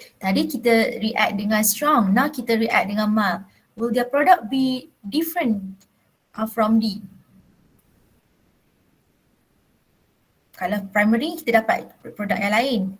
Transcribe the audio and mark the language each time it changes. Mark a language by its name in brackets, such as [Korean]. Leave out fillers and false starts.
[Malay] Tadi kita react dengan strong. Now kita react dengan mild. [English] Will their product be different from D? [Malay] Kalau primary kita dapat produk yang lain.